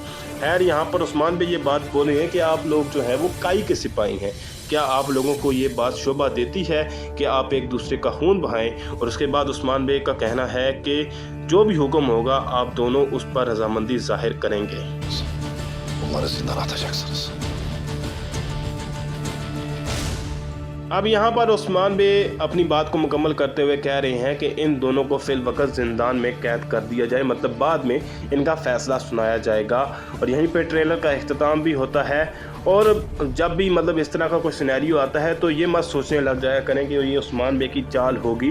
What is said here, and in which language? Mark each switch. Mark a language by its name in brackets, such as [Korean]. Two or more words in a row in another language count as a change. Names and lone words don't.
[Hindi] खैर यहाँ पर उस्मान बे ये बात बोले हैं कि आप लोग जो है वो काई के सिपाही हैं, क्या आप लोगों को ये बात शोभा देती है कि आप एक दूसरे का खून बहाएं। और उसके बाद उस्मान बे का कहना है कि जो भी हुक्म होगा आप दोनों उस पर रजामंदी जाहिर करेंगे। [Turkish] Bunları zindana atacaksınız. [Hindi] अब यहाँ पर उस्मान बे अपनी बात को मुकम्मल करते हुए कह रहे हैं कि इन दोनों को फिल वक्त ज़िंदान में कैद कर दिया जाए, मतलब बाद में इनका फ़ैसला सुनाया जाएगा। और यहीं पे ट्रेलर का इख्तिताम भी होता है। और जब भी मतलब इस तरह का कोई सिनेरियो आता है तो ये मत सोचने लग जाया करें कि ये उस्मान बे की चाल होगी।